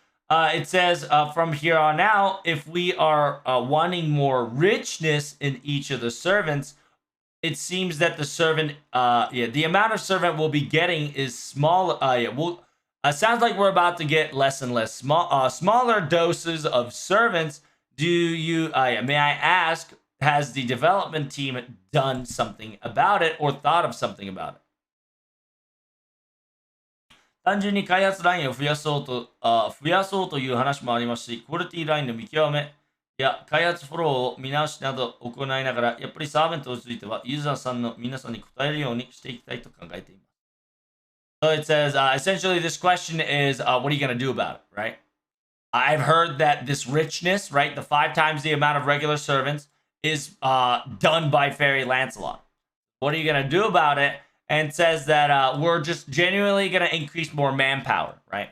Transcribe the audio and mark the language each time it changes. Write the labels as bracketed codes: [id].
[en] It says from here on out, if we are wanting more richness in each of the servants, it seems that the servant, the amount of servant we'll be getting is small. Sounds like we're about to get less and less smaller doses of servants. Do you, may I ask, has the development team done something about it or thought of something about it? [ja] 単純に開発ラインを増やそうという話もありますし、クオリティラインの見極めや開発フォローを見直しなど行いながら、やっぱりサーベントについてはユーザーさんの皆さんに答えるようにしていきたいと考えています。 [en] So it says, essentially this question is, what are you going to do about it, right? I've heard that this richness, right, the 5 times the amount of regular servants is done by Fairy Lancelot. What are you going to do about it? And says that we're just genuinely going to increase more manpower, right?